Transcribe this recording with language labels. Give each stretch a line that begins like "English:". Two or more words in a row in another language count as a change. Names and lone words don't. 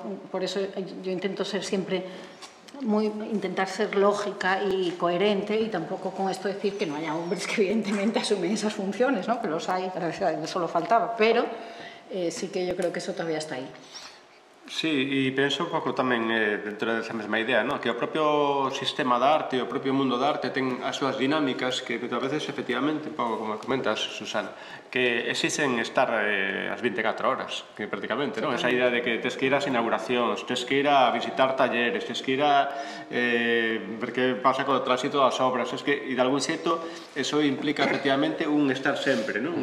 Spanish: Por eso yo intento ser siempre... intentar ser lógica y coherente, y tampoco con esto decir que no haya hombres que evidentemente asumen esas funciones, ¿no? Que los hay, solo faltaba, pero sí que yo creo que eso todavía está ahí. Sí,
Galician: e penso un pouco tamén dentro desa mesma idea, no? Que o propio sistema da arte, o propio mundo da arte ten as súas dinámicas que a veces, efectivamente, un pouco como comentas, Susana, que exixen estar as 24 horas, que prácticamente, non? Esa idea de que tes que ir ás inauguracións, tes que ir a visitar talleres, tes que ir a ver que pasa co tránsito das obras,
Spanish: es que,
Galician: e de algún xeito, eso implica, efectivamente, un estar sempre, non?